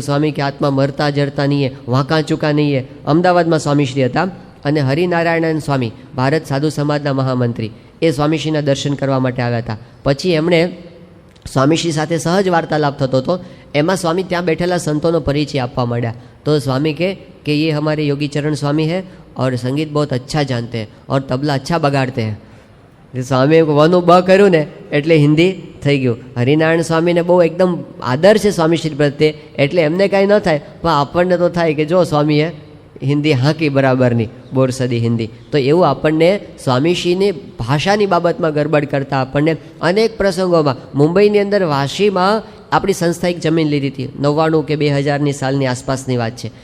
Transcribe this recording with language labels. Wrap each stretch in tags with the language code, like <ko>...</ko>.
<gu>સ્વામી કે આત્મા મરતા જરતા નહીં, વાંકા ચૂકા નહીં. અમદાવાદમાં સ્વામીશ્રી હતા અને હરિનારાયણ સ્વામી ભારત સાધુ સમાજના મહામંત્રી એ સ્વામીશ્રીના દર્શન કરવા માટે આવ્યા હતા. પછી એમણે સ્વામીશ્રી સાથે સહજ વાર્તાલાપ થતો હતો એમાં સ્વામી ત્યાં બેઠેલા સંતોનો પરિચય આપવા માંડ્યા. તો સ્વામી કે</gu> <hi>ये हमारे योगी चरण स्वामी है और संगीत बहुत अच्छा जानते हैं और तबला अच्छा बगाड़ते हैं.</hi> <gu>સ્વામીએ વનું બ કર્યું ને એટલે હિન્દી થઈ ગયું. હરિનારાયણ સ્વામીને બહુ એકદમ આદર છે સ્વામીશ્રી પ્રત્યે, એટલે એમને કાંઈ ન થાય, પણ આપણને તો થાય કે જો સ્વામીએ હિન્દી હાંકી બરાબરની, બોરસદી હિન્દી. તો એવું આપણને સ્વામીશ્રીની ભાષાની બાબતમાં ગરબડ કરતા આપણને અનેક પ્રસંગોમાં, મુંબઈની અંદર વાશીમાં આપણી સંસ્થા એક જમીન લીધી હતી, 99 કે 2000ની સાલની આસપાસની વાત છે.</gu>